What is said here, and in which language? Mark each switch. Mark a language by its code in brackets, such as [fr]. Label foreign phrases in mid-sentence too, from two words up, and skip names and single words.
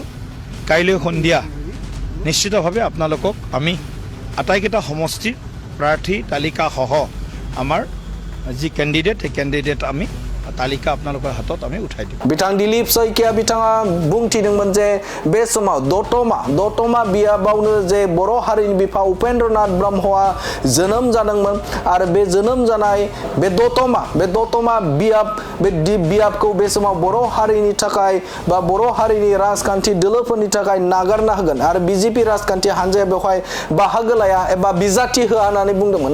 [as] কাইলৈ সন্ধিয়া নিশ্চিতভাৱে আপোনালোকক আমি আটাইকেইটা সমষ্টিৰ প্ৰাৰ্থী তালিকাসহ আমাৰ যি কেণ্ডিডেট, সেই কেণ্ডিডেট আমি তালিকা আপোনালোকৰ হাতত আমি উঠাই দিম। [brx] बिथां दिलीप शइकिया बिथाङा बुंथिदोंमोन जे बे समाव दतमा बियाबावनो जे बर' हारिनि बिफा उपेन्द्रनाथ ब्रह्मआ जोनोम जादोंमोन आरो बे जोनोम जानाय बे दतमा बियाबखौ बे समाव बर' हारिनि थाखाय बा बर' हारिनि राजखान्थि दोलोफोरनि थाखाय नागारना होगोन आरो बीजेपी राजखान्थि हान्जाया बेवहाय बाहागो लाया एबा बिजाथि होआ होननानै बुंदोंमोन।